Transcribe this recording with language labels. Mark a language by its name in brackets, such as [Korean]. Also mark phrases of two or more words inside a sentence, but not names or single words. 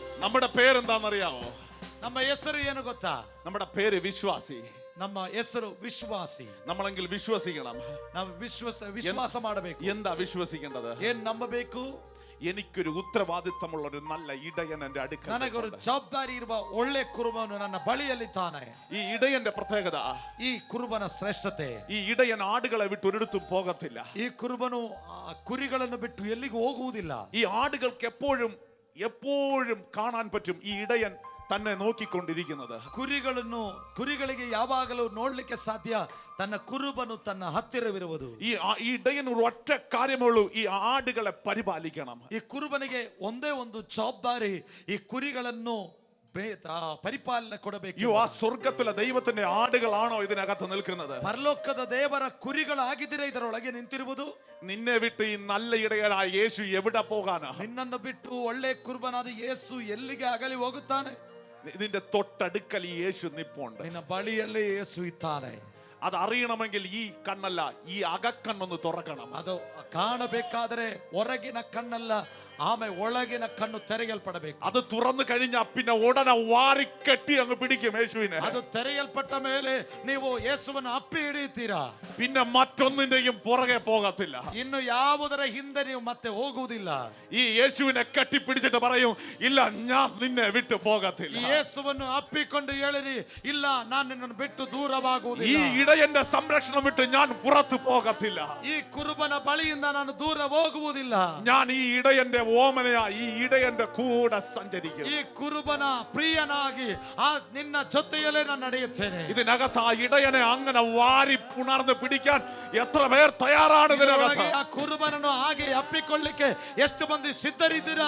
[Malayalam] നമ്മുടെ പേരെന്താണെന്നറിയാമോ? [Kannada] ನಮ್ಮ ಹೆಸರು ಏನು ಗೊತ್ತಾ? [Malayalam] നമ്മുടെ പേര് വിശ്വാസി. [Kannada] ನಮ್ಮ ಹೆಸರು ವಿಶ್ವಾಸಿ. [Malayalam] നമ്മളെങ്കിൽ വിശ്വസിക്കണം. [Kannada] ನಾವು ವಿಶ್ವಾಸ ಮಾಡಬೇಕು. [Malayalam] എന്താ വിശ്വസിക്കേണ്ടത്? [Kannada] ಏನ್ ನಂಬಬೇಕು? [Malayalam] എനിക്കൊരു ഉത്തരവാദിത്തമുള്ള ഒരു നല്ല ഇടയൻ എന്റെ അടുക്കൽ. [Kannada] ನನಗೊಂದು ಜವಾಬ್ದಾರಿ ಇರುವ ಒಳ್ಳೆ ಕುರುಬನು ನನ್ನ ಬಳಿಯಲ್ಲಿದ್ದಾನೆ. [Malayalam] ഈ ഇടയന്റെ പ്രത്യേകത, [Kannada] ಈ ಕುರುಬನ ಶ್ರೇಷ್ಠತೆ, [Malayalam] ഈ ഇടയൻ ആടുകളെ വിട്ട് ഒരിടത്തും പോകത്തില്ല. [Kannada] ಈ ಕುರುಬನು ಕುರಿಗಳನ್ನು ಬಿಟ್ಟು ಎಲ್ಲಿಗೂ ಹೋಗುವುದಿಲ್ಲ. [Malayalam] ഈ ആടുകൾക്ക് എപ്പോഴും കാണാൻ പറ്റും ഈ ഇടയൻ തന്നെ നോക്കിക്കൊണ്ടിരിക്കുന്നത്. [Kannada] ಕುರಿಗಳಿಗೆ ಯಾವಾಗಲೂ ನೋಡ್ಲಿಕ್ಕೆ ಸಾಧ್ಯ ತನ್ನ ಕುರುಬನು ತನ್ನ ಹತ್ತಿರವಿರುವುದು. [Malayalam] ഈ ഇടയൻ ഒരു ഒറ്റ കാര്യമുള്ളൂ, ഈ ആടുകളെ പരിപാലിക്കണം. [Kannada] ಈ ಕುರುಬನಿಗೆ ಒಂದೇ ಒಂದು ಜವಾಬ್ದಾರಿ, ಈ ಕುರಿಗಳನ್ನು ಪರಿಪಾಲನೆ ಕೊಡಬೇಕು. [Malayalam] ആ സ്വർഗത്തിലെ ദൈവത്തിന്റെ ആടുകളാണോ ഇതിനകത്ത് നിൽക്കുന്നത്? [Kannada] ಪರಲೋಕದ ದೇವರ ಕುರಿಗಳಾಗಿದ್ದರೆ ಇದರೊಳಗೆ ನಿಂತಿರುವುದು. [Malayalam] നിന്നെ വിട്ട് ഈ നല്ല ഇടയനായ യേശു എവിടെ പോകാനാ? [Kannada] ನಿನ್ನನ್ನು ಬಿಟ್ಟು ಒಳ್ಳೆ ಕುರುಬನಾದ ಯೇಸು ಎಲ್ಲಿಗೆ ಅಗಲಿ ಹೋಗುತ್ತಾನೆ? [Malayalam] നിന്റെ തൊട്ടടുക്കൽ ഈ യേശു നിപ്പുണ്ട്. [Kannada] ನಿನ್ನ ಬಳಿಯಲ್ಲೇ ಯೇಸು ಇದ್ದಾನೆ. [Malayalam] അത് അറിയണമെങ്കിൽ ഈ കണ്ണല്ല, ഈ അകക്കണ്ണൊന്ന് തുറക്കണം. [Kannada] ಅದು ಕಾಣಬೇಕಾದರೆ ಹೊರಗಿನ ಕಣ್ಣಲ್ಲ, ಆಮೇಲೆ ಒಳಗಿನ ಕಣ್ಣು ತೆರೆಯಲ್ಪಡಬೇಕು. [Malayalam] അത് തുറന്നു കഴിഞ്ഞാൽ പിന്നെ ഉടനെ വാരിക്കെട്ടി അങ്ങ് പിടിക്കും യേശുവിനെ. [Kannada] ಅದು ತೆರೆಯಲ್ಪಟ್ಟ ಮೇಲೆ ನೀವು ಯೇಸುವನ್ನು ಅಪ್ಪಿ ಹಿಡಿಯುತ್ತೀರಾ. [Malayalam] പിന്നെ മറ്റൊന്നിന്റെയും പുറകെ പോകത്തില്ല. [Kannada] ಇನ್ನು ಯಾವುದರ ಹಿಂದೆ ನೀವು ಮತ್ತೆ ಹೋಗುವುದಿಲ್ಲ. [Malayalam] ഈ യേശുവിനെ കെട്ടിപ്പിടിച്ചിട്ട് പറയും, ഇല്ല ഞാൻ നിന്നെ വിട്ടു പോകത്തില്ല. [Kannada] ಈ ಯೇಸುವನ್ನು ಅಪ್ಪಿಕೊಂಡು ಹೇಳಿರಿ, ಇಲ್ಲ ನಾನು ನಿನ್ನನ್ನು ಬಿಟ್ಟು ದೂರವಾಗುವುದಿಲ್ಲ. [Malayalam] ഈ ഇടയന്റെ സംരക്ഷണം വിട്ട് ഞാൻ പുറത്തു പോകത്തില്ല. [Kannada] ಈ ಕುರುಬನ ಬಳಿಯಿಂದ ನಾನು ದೂರ ಹೋಗುವುದಿಲ್ಲ. [Malayalam] ഞാൻ ഈ ഇടയന്റെ ഓമനയാ ഈ ഇടയന്റെ കൂടെ സഞ്ചരിക്കും. [Kannada] ಈ ಕುರುಬನ ಪ್ರಿಯನಾಗಿ ನಿನ್ನ ಜೊತೆಯಲ್ಲೇ ನಾನು ನಡೆಯುತ್ತೇನೆ. [Malayalam] ഇതിനകത്ത് ആ ഇടയനെ അങ്ങനെ വാരി പുണർന്ന് പിടിക്കാൻ എത്ര പേർ തയ്യാറാണ്? ഇതിനകത്ത് [Kannada] ಆ ಕುರುಬನನ್ನು ಹಾಗೆ ಅಪ್ಪಿಕೊಳ್ಳಿಕ್ಕೆ ಎಷ್ಟು ಮಂದಿ ಸಿದ್ಧರಿದ್ದೀರಾ?